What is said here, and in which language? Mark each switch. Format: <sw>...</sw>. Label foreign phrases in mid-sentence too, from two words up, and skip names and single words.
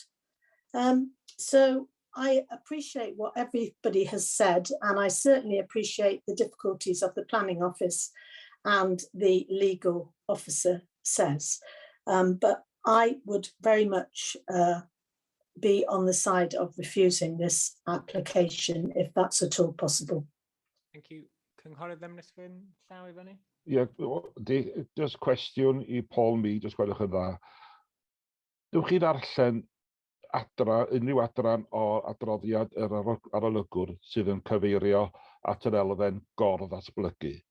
<en>So I appreciate what everybody has said, and I certainly appreciate the difficulties of the planning office and the legal officer says. But I would very much be on the side of refusing this application if that's at all possible. Thank you.</en> <cy>Cynghorydd Emrys llaw I fyny? Ie, just cwestiwn I Paul Mi, just gwelwch yn dda. Dywch chi ddarllen unrhyw adran o adroddiad yr arolygwr sydd yn cyfeirio at yr elfen gor-ddatblygu?</cy>